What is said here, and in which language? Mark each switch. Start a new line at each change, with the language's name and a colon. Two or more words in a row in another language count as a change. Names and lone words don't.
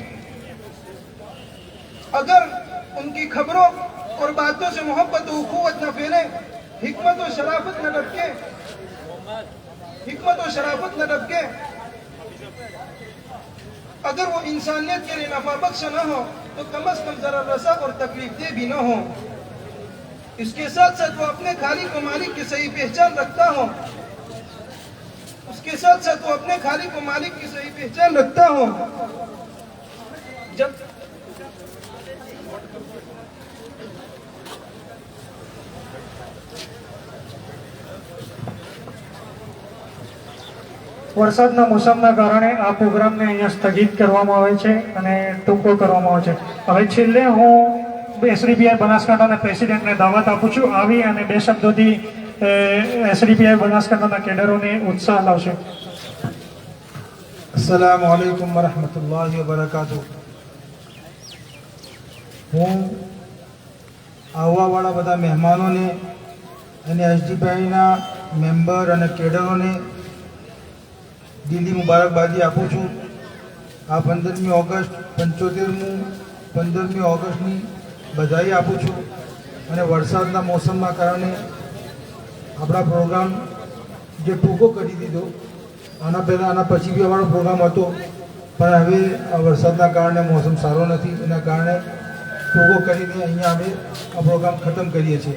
Hindi: अगर उनकी खबरों और बातों से मोहब्बत और उखुवत न फैले, हिकमत और शराफत न डबके, अगर वो इंसानियत के लिए नफा बख्श न हो तो कम अज कम जरा रसा और तकलीफ दे भी न हो। इसके साथ साथ वो अपने खालिक व मालिक की सही पहचान रखता हो, जब
Gujarati: વરસાદના મોસમના કારણે આ પ્રોગ્રામને અહીંયા સ્થગિત કરવામાં આવે છે અને ટૂંકો કરવામાં આવે છે। હવે છેલ્લે હું SDPI બનાસકાંઠાના પ્રેસિડેન્ટને દાવત આપું છું, આવી અને 2 શબ્દોથી SDPI બનાસકાંઠાના કેડરોને ઉત્સાહ લાવશે।
Arabic: السلام عليكم ورحمة الله وبركاته.
Gujarati: હું આવવાવાળા બધા મહેમાનોને અને SDPIના મેમ્બર અને કેડરોને દિલ્હી મુબારકબાદી આપું છું। આ 15મી ઓગસ્ટ 15મી ઓગસ્ટની બધાઈ આપું છું અને વરસાદના મોસમના કારણે આપણા પ્રોગ્રામ જે ટૂંકો કરી દીધો, આના પહેલાં આના પછી બી અમારો પ્રોગ્રામ હતો, પણ હવે વરસાદના કારણે મોસમ સારો નથી, એના કારણે ટૂંકો કરીને અહીંયા અમે આ પ્રોગ્રામ ખતમ કરીએ છીએ।